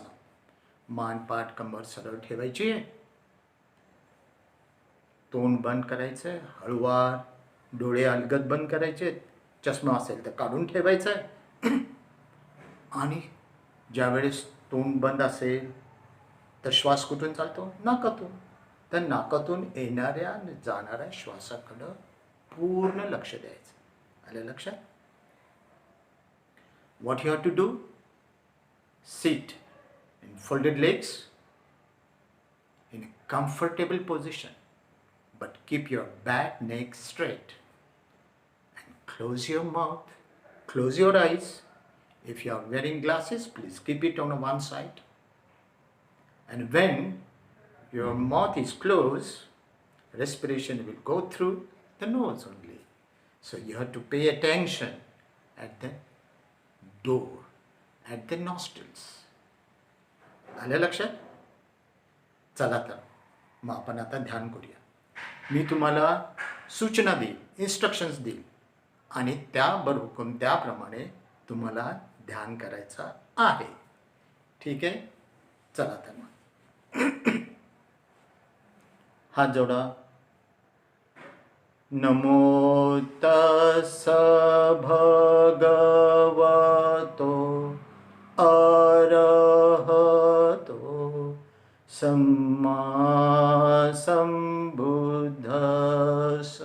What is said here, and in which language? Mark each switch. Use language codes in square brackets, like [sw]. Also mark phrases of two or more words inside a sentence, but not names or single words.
[mr] मान, पाठ, कंबर सरळ ठेवायची, तोंड बंद करायचं, हळूवार, डोळे अलगद बंद करायचे, चष्मा असेल तर काढून ठेवायचं आहे. आणि ज्यावेळेस तोंड बंद असेल तर श्वास कुठून चालतो? नाकातून. तर नाकातून येणाऱ्या आणि जाणाऱ्या श्वासाकडं पूर्ण लक्ष द्यायचं. आलं लक्षात? [en] What you have to do? सिट in folded legs, in a comfortable position, but keep your back, neck straight. And close your mouth, close your eyes. If you are wearing glasses, please keep it on one side. And when your mouth is closed, respiration will go through the nose only. So you have to pay attention at the door, at the nostrils. [mr] आलं लक्षात? चला तर मग आपण आता ध्यान करूया. मी तुम्हाला सूचना देईल, इन्स्ट्रक्शन्स देईल आणि त्याबरोबर त्याप्रमाणे तुम्हाला ध्यान करायचं आहे. ठीक आहे? चला तर मग हात जोडा. [pi] नमो तस्स भगवतो अरहतो सम्मा सम्बुद्धस्स.